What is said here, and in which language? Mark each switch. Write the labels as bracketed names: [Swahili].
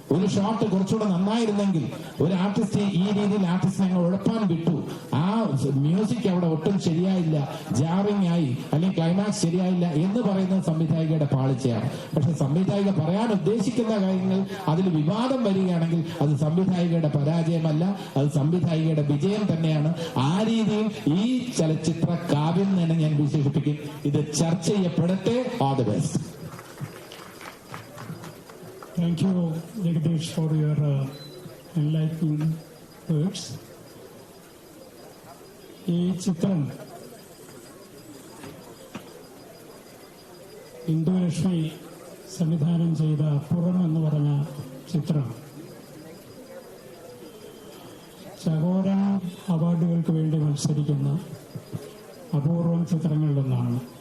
[Malayalam] ഒരു ഷോട്ട് കുറച്ചുകൂടെ നന്നായിരുന്നെങ്കിൽ, ഒരു ആർട്ടിസ്റ്റ് ഈ രീതിയിൽ ആർട്ടിസ്റ്റിനെ അങ്ങ് ഉഴപ്പാൻ വിട്ടു, ആ മ്യൂസിക് അവിടെ ഒട്ടും ശരിയായില്ല, ജാറിങ് ആയി, അല്ലെങ്കിൽ ക്ലൈമാക്സ് ശരിയായില്ല എന്ന് പറയുന്നത് സംവിധായികയുടെ പാളിച്ചയാണ്. പക്ഷെ സംവിധായിക പറയാൻ ഉദ്ദേശിക്കുന്ന കാര്യങ്ങൾ അതിൽ വിവാദം വരികയാണെങ്കിൽ അത് സംവിധായികയുടെ പരാജയമല്ല, അത് സംവിധായികയുടെ വിജയം തന്നെയാണ്. ആ രീതിയിൽ ഈ ചലച്ചിത്ര കാവ്യം തന്നെ ഞാൻ വിശേഷിപ്പിക്കും. ഇത് ചർച്ച ചെയ്യപ്പെടട്ടെ. [English] All the best. Thank you, Jagdish, for your enlightening words. [Malayalam] ഈ ചിത്രം ഇന്ദുലക്ഷ്മി സംവിധാനം ചെയ്ത പുറം എന്ന് പറഞ്ഞ ചിത്രം ചകോരൻ അവാർഡുകൾക്ക് വേണ്ടി മത്സരിക്കുന്ന അപൂർവം ചിത്രങ്ങളിലൊന്നാണ്.